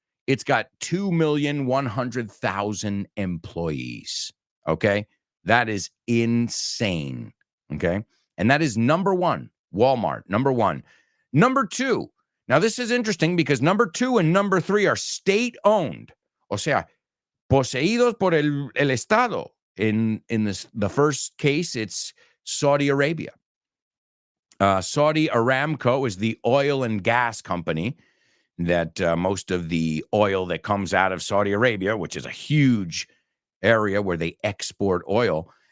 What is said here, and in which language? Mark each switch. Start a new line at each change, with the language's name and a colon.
English: It's got 2,100,000 employees. Okay. That is insane. Okay. And that is number one, Walmart, number one. Number two. Now this is interesting because number 2 and number 3 are state owned.
Spanish: O sea, poseídos por el Estado.
English: In the first case, it's Saudi Arabia. Saudi Aramco is the oil and gas company that most of the oil that comes out of Saudi Arabia, which is a huge area where they export oil.